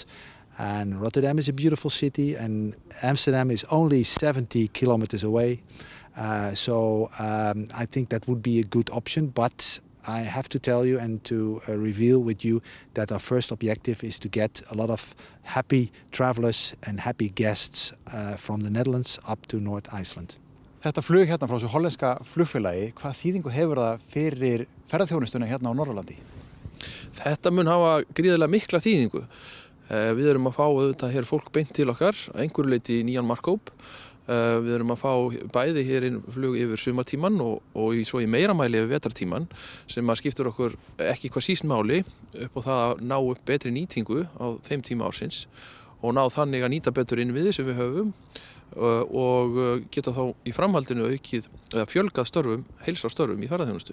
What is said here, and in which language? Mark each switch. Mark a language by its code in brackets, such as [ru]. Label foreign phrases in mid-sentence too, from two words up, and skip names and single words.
[en] And Rotterdam is a beautiful city, and Amsterdam is only 70 kilometers away. So I think that would be a good option. But I have to tell you and to reveal with you that our first objective is to get a lot of happy travelers and happy guests from the Netherlands up to North Iceland. [is] Þetta flug hérna frá þessu hollenska flugfélagi, hvað þýðingu hefur það fyrir ferðaþjónustuna hérna á Norðurlandi? Þetta mun hafa gríðarlega mikla þýðingu. Við erum að fá auðvitað hér fólk beint til okkar, einhverju leyti nýjan markhóp. Við erum að fá bæði hér inn flug yfir sumartíman og svo í meira mæli yfir vetrartíman, sem að skiptur okkur ekki hvað síst máli upp á það að ná upp betri nýtingu á þeim tíma ársins og ná þannig að nýta betur innviði sem við höfum og geta þá í framhaldinu aukið eða fjölgað störfum, heilsársstörfum í ferðaþjónustu.